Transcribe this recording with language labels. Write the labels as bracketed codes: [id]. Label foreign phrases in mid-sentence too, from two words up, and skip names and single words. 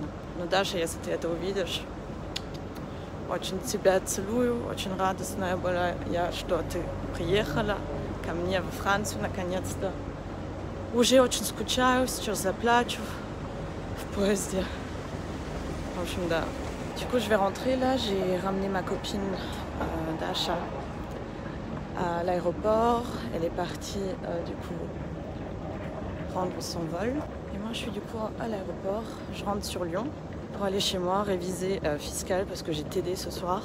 [ru] Но Даша, если ты это увидишь, очень тебя целую, очень радостная была я, что ты приехала ко мне во Францию наконец-то. Уже очень скучаю, сейчас заплачу в поезде. В общем, да. [fr] Du coup, je vais rentrer là. J'ai ramené ma copine Dasha à l'aéroport. Elle est partie du coup prendre son vol. Et moi, je suis du coup à l'aéroport. Je rentre sur Lyon pour aller chez moi réviser fiscale parce que j'ai TD ce soir.